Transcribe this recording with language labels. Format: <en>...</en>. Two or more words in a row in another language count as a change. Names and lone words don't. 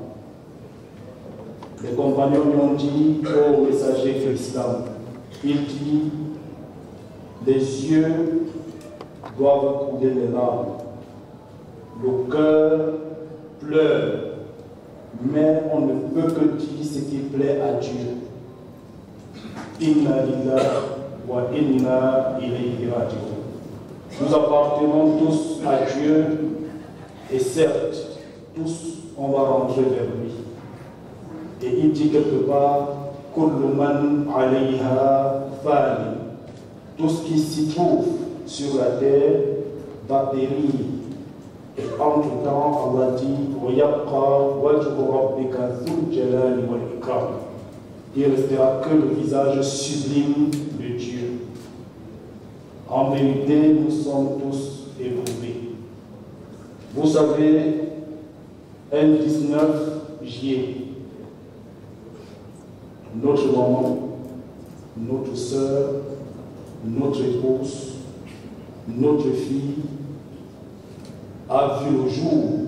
<fr>Les compagnons lui ont dit, ô messager de l'islam, il dit, les yeux doivent couler les larmes, le cœur pleure, mais on ne peut que dire ce qui plaît à Dieu.</fr> <ar>إنا لله وإنا إليه راجعون.</ar> <fr>Nous appartenons tous à Dieu et certes, tous on va rentrer vers lui. Et il dit quelque part,</fr> <ar>كل من عليها فان.</ar> <fr>Tout ce qui s'y trouve sur la terre va périr. Et entre-temps, Allah dit,</fr> <ar>ويبقى وجه ربك ذو الجلال والإكرام.</ar> <fr>Il ne restera que le visage sublime de Dieu. En vérité, nous sommes tous éprouvés. Vous savez, un 19 juillet, notre maman, notre soeur, notre épouse, notre fille a vu le jour.</fr>